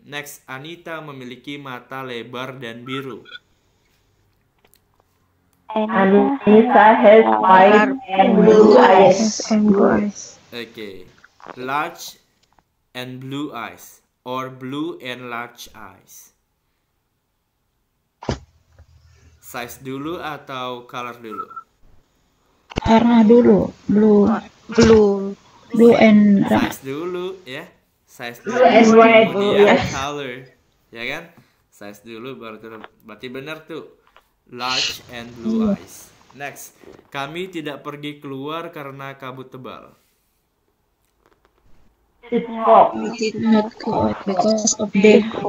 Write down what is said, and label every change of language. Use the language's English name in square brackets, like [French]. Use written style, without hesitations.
[Indonesian] Next, Anita memiliki mata lebar dan biru. [English] Anita has white and blue eyes. Okay, large and blue eyes or blue and large eyes. [Indonesian] Size dulu atau color dulu? Warna dulu, [English] blue and [Indonesian] size dulu ya, size dulu [English] and white, [Indonesian] kemudian color, ya kan? Size dulu berarti benar tuh, [English] large and blue eyes. [Indonesian] Next, kami tidak pergi keluar karena kabut tebal. [English] It's hot. we did not go out because of the